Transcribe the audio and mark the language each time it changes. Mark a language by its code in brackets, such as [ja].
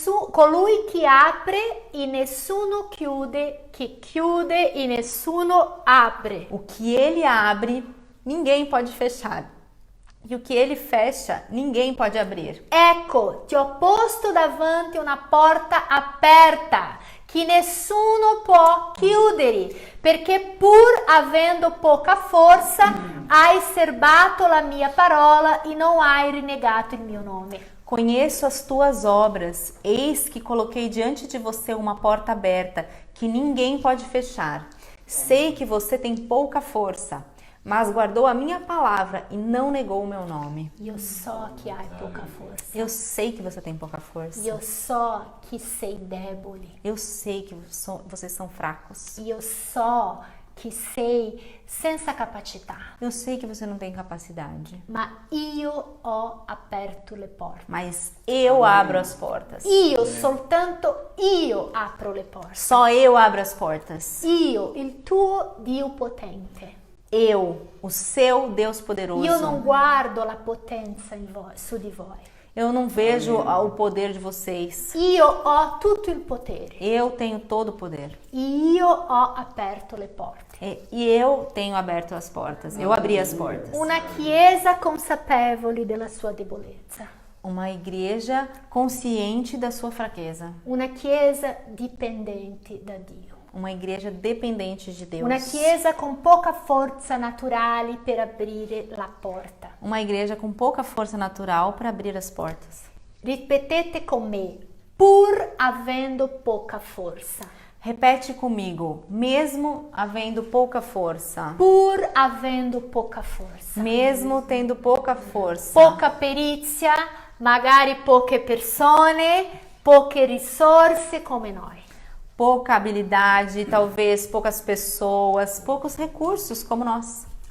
[it] Colui che apre e nessuno chiude, che chiude e nessuno apre. [pt] O que ele abre, ninguém pode fechar. E o que ele fecha, ninguém pode abrir. [it] Ecco, ti ho posto davanti una porta aperta che nessuno può chiudere, perché pur avendo poca forza hai serbato la mia parola e non hai rinnegato il mio nome. [pt] Conheço as tuas obras, eis que coloquei diante de você uma porta aberta, que ninguém pode fechar. Sei que você tem pouca força, mas guardou a minha palavra e não negou o meu nome. [it] Io so che hai poca forza. [pt] Eu sei que você tem pouca força. [it] Io so che sei debole. [pt] Eu sei que vocês são fracos. [it] Io so che sei senza capacità. [pt] Eu sei que você não tem capacidade. [it] Ma io ho aperto le porte. [pt] Mas eu abro as portas. [it] Io, soltanto io apro le porte. [pt] Só eu abro as portas. [it] Io, il tuo Dio potente. [pt] Eu, o seu Deus poderoso. [it] Io non guardo la potenza su di voi. [pt] Eu não vejo o poder de vocês. [it] Io ho tutto il potere. [pt] Eu tenho todo o poder. [it] Io ho aperto le porte. [pt] E eu tenho aberto as portas. Eu abri as portas. [it] Una chiesa consapevole della sua debolezza. [pt] Uma igreja consciente da sua fraqueza. [it] Una chiesa dipendente da Dio. [pt] Uma igreja dependente de Deus. [it] Una chiesa con poca forza naturale per aprire la porta. [pt] Uma igreja com pouca força natural para abrir as portas. [it] Ripetete con me, pur avendo poca forza. [pt] Repete comigo, mesmo havendo pouca força. [it] Pur avendo poca forza. [pt] Mesmo tendo pouca força. [it] Poca perizia, magari poche persone, poche risorse come noi. [pt] Pouca habilidade, talvez poucas pessoas, poucos recursos como nós.